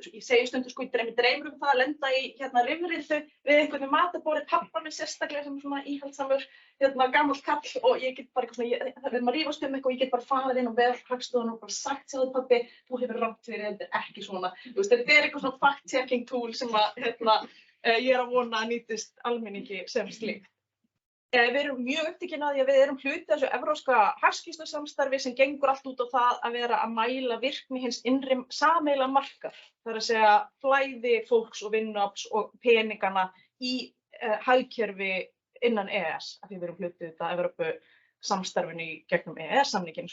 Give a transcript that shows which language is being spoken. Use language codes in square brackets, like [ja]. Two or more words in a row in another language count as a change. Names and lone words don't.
[is] Ég segi stundum ég dreymir það að lenda í rifrildi við einhvern veginn matarborðið, pabba minn sérstaklega sem svona íhaldssamur gamall kall og ég get bara það verður maður rífast eitthvað og ég get bara farið inn á Hagstofuna og bara sagt sjáðu pabbi, þú hefur rangt fyrir þetta er ekki svona. Þetta er eitthvað svona [en] fact-checking tool [is] sem ég er að vona að nýtist almenningi sem slíkt. Við erum mjög upptekin að því að við erum hluti af þessu evrópska hagskýrslusamstarfi sem gengur allt út á það að vera að mæla virkni hins innri sameiginlega markar. Það er að segja flæði fólks og vinnuafls og peningana í hagkerfi innan EES, af því við erum hluti þetta Evrópu samstarfinu í gegnum EES-samninginn.